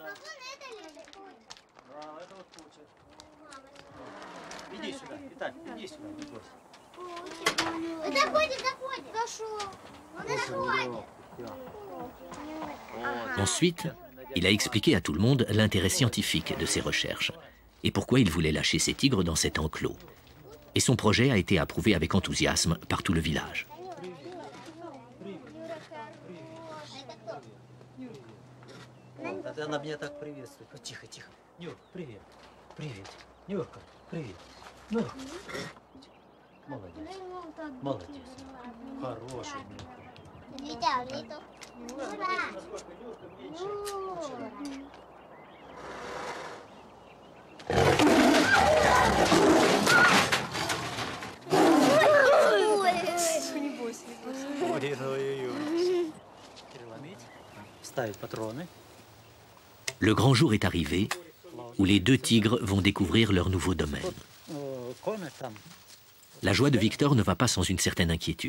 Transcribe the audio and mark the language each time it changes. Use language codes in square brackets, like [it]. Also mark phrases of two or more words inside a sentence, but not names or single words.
[fr] Ensuite, il a expliqué à tout le monde l'intérêt scientifique de ses recherches et pourquoi il voulait lâcher ces tigres dans cet enclos. Et son projet a été approuvé avec enthousiasme par tout le village. [ru] Она меня так приветствует. Тихо, тихо. Нюр, привет. Привет. Нюрка, привет. Ну. Молодец. Молодец. Хороший. Не бойся, не бойся. Ой-ой-ой. Переломить. Вставить патроны. [fr] Le grand jour est arrivé où les 2 tigres vont découvrir leur nouveau domaine. La joie de Victor ne va pas sans une certaine inquiétude.